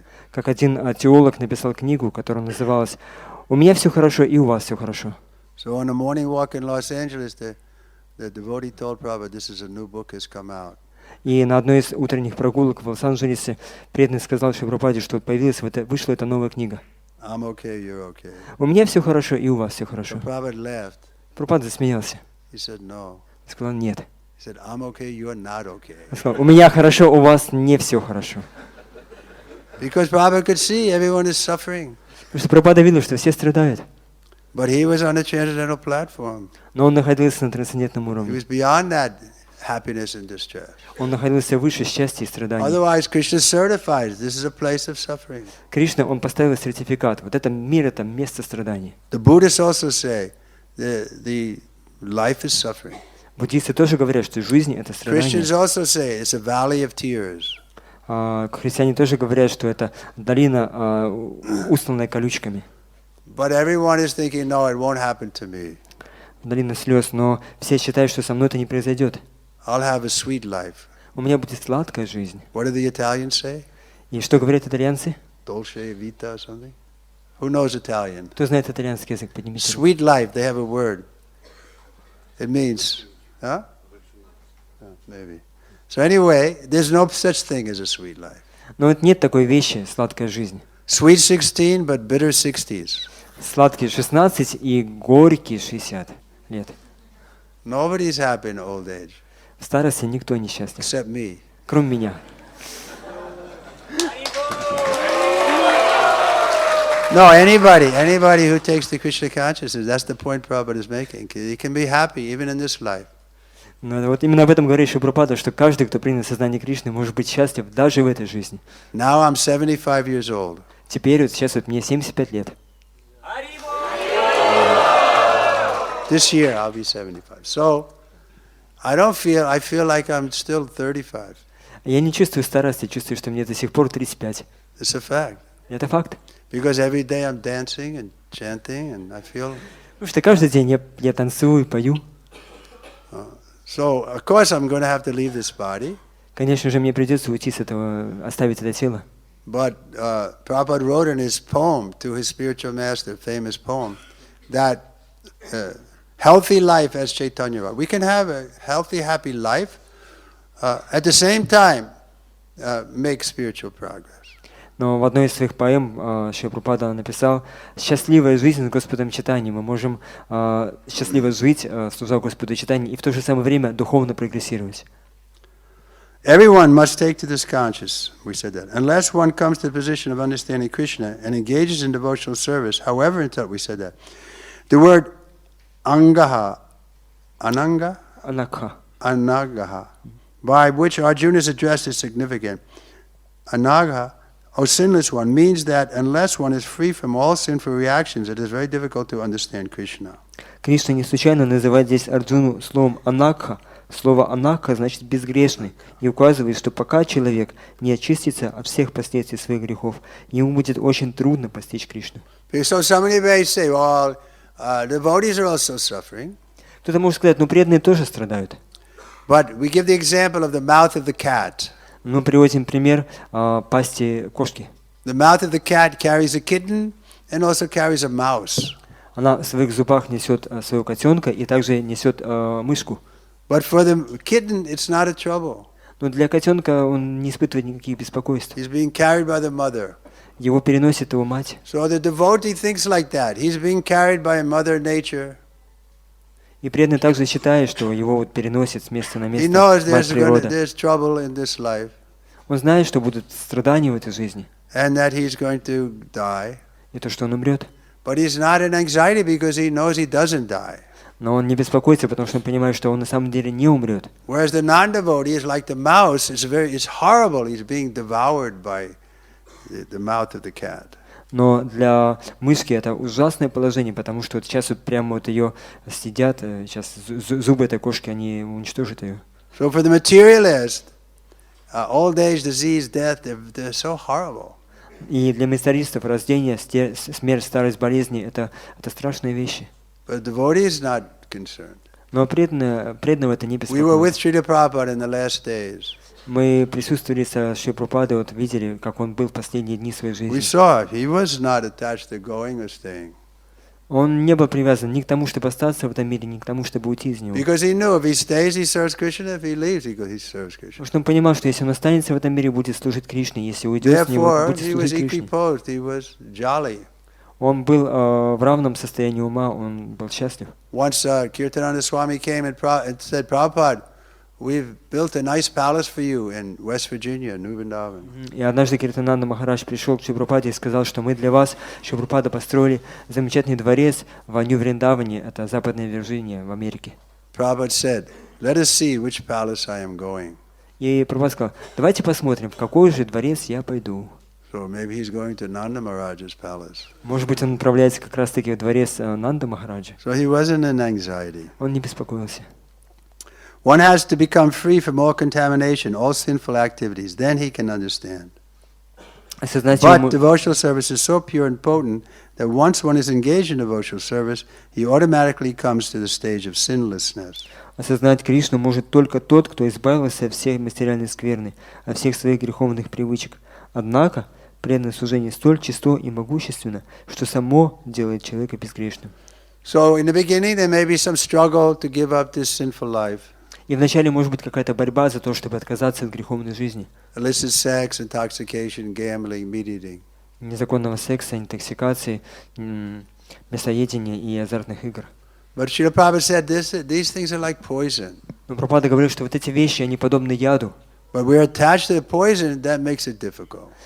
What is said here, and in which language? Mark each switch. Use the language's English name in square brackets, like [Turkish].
[Russian] Как один теолог написал книгу, которая называлась «У меня все хорошо, и у вас все хорошо». [English] So on a morning walk in Los Angeles, the devotee told Prabhupada, this is a new book has come out. [Russian] И на одной из утренних прогулок в Лос-Анджелесе преданный сказал Шриле Прабхупаде, что вышла эта новая книга. [English] I'm okay, you're okay. [Russian] У меня все хорошо, и у вас все хорошо. [English] So Prabhupada laughed. [Russian] Прабхупада засмеялся. [English] He said, no. [Russian] Сказал, нет. [English] He said, I'm okay, you're not okay. [Russian] Он сказал, у меня хорошо, у вас не все хорошо. [English] Because Prabhupada could see everyone is suffering. [Russian] Потому что Прабхупада видел, что все страдают. [English] But he was on a transcendental platform. [Russian] Но он находился на трансцендентном [English] He [Russian] уровне. [English] was beyond that happiness and distress. [Russian] Он находился выше счастья и страданий. [English] Otherwise, Krishna certifies this is a place of suffering. [Russian] Кришна, он поставил сертификат. Вот это мир, это место страданий. [English] The Buddhists also say the life is suffering. [Russian] Буддисты тоже говорят, что жизнь это страдание. [English] Christians also say it's a valley of tears. [Russian] Христиане тоже говорят, что это долина, устланная колючками. [English] But everyone is thinking, no, it won't happen to me. [Russian] Долина слез, но все считают, что со мной это не произойдет. [English] I'll have a sweet life. [Russian] У меня будет сладкая жизнь. [English] What do the Italians say? [Russian] И что говорят итальянцы? [Italian] Dolce vita [English] or something? Who knows Italian? [Russian] Кто знает итальянский язык, поднимите руку. [English] Sweet life, they have a word. It means, huh? Maybe. So anyway, there's no such thing as a sweet life. [Russian] Но вот нет такой вещи, сладкая жизнь. [English] Sweet 16, but bitter 60s. [Russian] Сладкий 16 и горький 60 лет. [English] Nobody's happy in old age. [Russian] В старости никто не счастлив, [English] Except me. [Russian] кроме меня. [English] No, anybody who takes the Krishna consciousness, that's the point Prabhupada is making. He can be happy even in this life. [Russian] Но вот именно об этом говорит Шрила Прабхупада, что каждый, кто принял сознание Кришны, может быть счастлив даже в этой жизни. [English] Now I'm 75 years old. [Russian] Теперь вот сейчас вот мне 75 лет. [English] This year I'll be 75. So I feel like I'm still 35. [Russian] Я не чувствую старости, чувствую, что мне до сих пор 35. [English] It's a fact. [Russian] Это факт. [English] Because every day I'm dancing and chanting and I feel... [Russian] Потому что каждый день я танцую, пою. [English] So, of course I'm going to have to leave this body. [Russian] Конечно же, мне придется уйти с этого, оставить это тело. [English] But Prabhupada wrote in his poem to his spiritual master, famous poem, that healthy life as Chaitanya. We can have a healthy, happy life, at the same time make spiritual progress. [Russian] Но в одной из своих поэм Шрила Прабхупада написал: «Счастливая жизнь с Господом Чайтаньей». Мы можем счастливо жить, служа Господу Чайтаньи, и в то же самое время духовно прогрессировать. [English] Everyone must take to this conscious, we said that. Unless one comes to the position of understanding Krishna and engages in devotional service, however until we said that. The word angaha, ananga? [Russian] Анакха. [English] Anagaha, by which Arjuna is addressed is significant. Anagaha, O sinless one, means that unless one is free from all sinful reactions, it is very difficult to understand Krishna. [Russian] Кришна не случайно называет здесь Арджуну словом «анакха». Слово «анакха» значит «безгрешный» и указывает, что пока человек не очистится от всех последствий своих грехов, ему будет очень трудно постичь Кришну. [English] So somebody may say, well, devotees are also suffering. [Russian] Кто-то может сказать, ну преданные тоже страдают. [English] But we give the example of the mouth of the cat. [Russian] Мы приводим пример пасти кошки. [English] The mouth of the cat carries a kitten and also carries a mouse. [Russian] Она в своих зубах несет своего котенка и также несет мышку. [English] But for the kitten, it's not a trouble. [Russian] Но для котенка он не испытывает никаких беспокойств. [English] He's being carried by the mother. [Russian] Его переносит его мать. [English] So the devotee thinks like that. He's being carried by Mother Nature. [Russian] И преданный также считает, что его вот переносит с места на место [English] He knows [Russian] мать природа. [English] there's trouble in this life. [Russian] Он знает, что будут страдания в этой жизни. [English] And that he's going to die. [Russian] И то, что он умрет. [English] But he's not in anxiety because he knows he doesn't die. [Russian] Но он не беспокоится, потому что он понимает, что он на самом деле не умрет. [English] Whereas the non-devotee is like the mouse. It's horrible. He's being devoured by the mouth of the cat. [Russian] Но для мышки это ужасное положение, потому что вот сейчас вот прямо вот ее съедят, сейчас зубы этой кошки, они уничтожат ее. [English] So for the materialist, old age, disease, death, they're so horrible. [Russian] И для материалистов рождение, смерть, старость, болезни это страшные вещи. [English] But the devotee is not concerned. [Russian] Но преданного это не [English] We were with [Russian] беспокоит. [English] Шрила Prabhupada in the last days. [Russian] Мы присутствовали со Шрилой Прабхупадой, вот видели, как он был в последние дни своей [English] We [Russian] жизни. [English] saw it. He was not attached to going or staying. [Russian] Он не был привязан ни к тому, чтобы остаться в этом мире, ни к тому, чтобы уйти из него. [English] Because he knew if he stays, he serves Krishna. If he leaves, he serves Krishna. [Russian] Потому что он понимал, что если он останется в этом мире, будет служить Кришне, если уйдет с него, [English] Therefore, [Russian] будет [English] he was [Russian] служить Кришне. [English] equiposed. He was jolly. [Russian] Он был в равном состоянии ума, он был счастлив. [English] Once Kirtananda Swami came and said, Prabhupada, we've built a nice palace for you in West Virginia, New Vrindavan. [Russian] И однажды Киртананда Махарадж пришел к Шри Прабхупаде и сказал, что мы для вас, Шри Прабхупада, построили замечательный дворец в Нью-Вриндаване, это Западная Вирджиния в Америке. [English] Prabhupada said, let us see which palace I am going. [Russian] И Прабхупада сказал, давайте посмотрим, в какой же дворец я пойду. [English] So maybe he's going to Nanda Maharaja's palace. [Russian] Может быть, он направляется как раз-таки в дворец Нанда Махараджа. [English] So he wasn't in anxiety. [Russian] Он не беспокоился. [English] One has to become free from all contamination, all sinful activities. Then he can understand. But devotional service is so pure and potent that once one is engaged in devotional service, he automatically comes to the stage of sinlessness. [Russian] Осознать Кришну может только тот, кто избавился от всей материальной скверны, от всех своих греховных привычек. Однако, преданное служение столь чисто и могущественно, что само делает человека безгрешным. [English] So in the beginning there may be some struggle to give up this sinful life. [Russian] И вначале может быть какая-то борьба за то, чтобы отказаться от греховной жизни. [English] Illicit sex, intoxication, gambling, meat eating. [Russian] Незаконного секса, интоксикации, мясоедения и азартных игр. [English] But Srila Prabhupada said these things are like poison. [Russian] Но Прабхупада говорил, что вот эти вещи, они подобны яду. [English] But we're attached to the poison, that makes it difficult.